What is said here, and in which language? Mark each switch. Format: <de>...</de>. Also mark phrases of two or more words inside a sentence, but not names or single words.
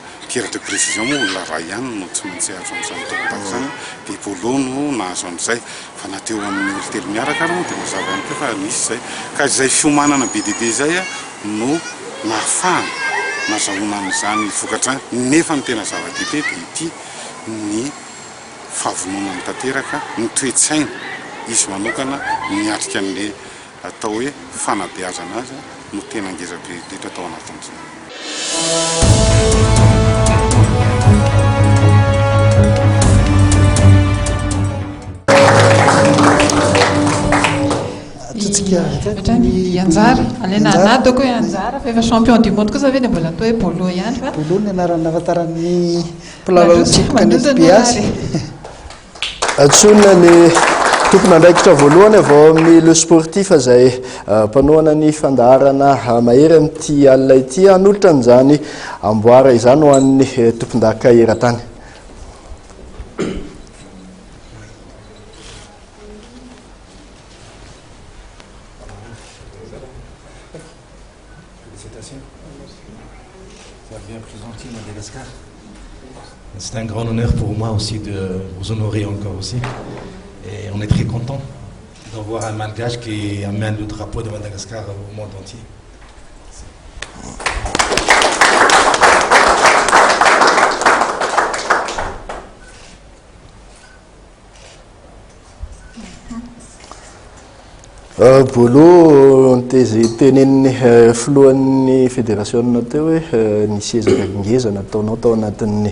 <fr>tir de précision</fr> <mg>moa olona ray ihany no tsy maintsy azo amin'izany tokotako zany dia polo no nahazo an'izay fa na teo amin'ny olo telo miaraka ary moa dia mazava ihany koa fa nisy zay ka izay fiomanana be dia be zay no nahafahana nazahoana amin'izany vokatra nefa ny tena zava-dehibe dia ity ny fahavonona ny tanteraka ny toe-tsaina izy manokana miatrika an'le atao hoe fanabeazana azy no tena ngezabe indrindra tao anatin'izay. Anjara alena anatoko hoe anjara fa efa</mg> <fr>champion du monde</fr> <mg>kosa ve dia mbola atao hoe polo ihany fa polo ny anarana afantaran'ny mpilalao tsipika nety be azy atsonina ny tompona andraikitra voalohany avao amin'ny le sportif izay mpanohana ny fandaharana mahery amin'ity alina ity hanolotra an'izany amboara izany ho an'ny tompon-daka eran-tany.</mg> <fr>C'est un grand honneur pour moi aussi de vous honorer encore aussi. Et on est très content d'avoir un Malgache qui amène le drapeau de Madagascar au monde entier.</fr> <mg>Bolo teneniny filohan'ny fédération teo hoe nisy ezaka ngeza nataonao tao anatin'ny</mg>